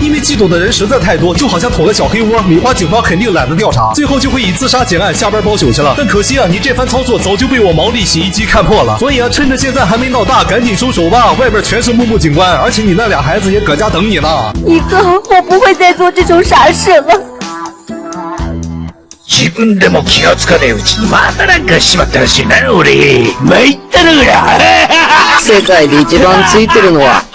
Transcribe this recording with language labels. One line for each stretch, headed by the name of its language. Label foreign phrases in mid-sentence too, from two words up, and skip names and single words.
Chinese: 因为嫉妒的人实在太多，就好像捅了小黑窝，米花警方肯定懒得调查，最后就会以自杀结案，下班包宿去了。但可惜啊，你这番操作早就被我毛利洗衣机看破了，所以啊，趁着现在还没闹大，赶紧收手吧，外边全是木木警官，而且你那俩孩子也搁家等你呢。一哥，我不会再做这种傻事了。
Japanese: 自分でも気がつかねえうちにまたなんかしまったらしいな俺。参ったなこりゃ。世界で一番ついてるのは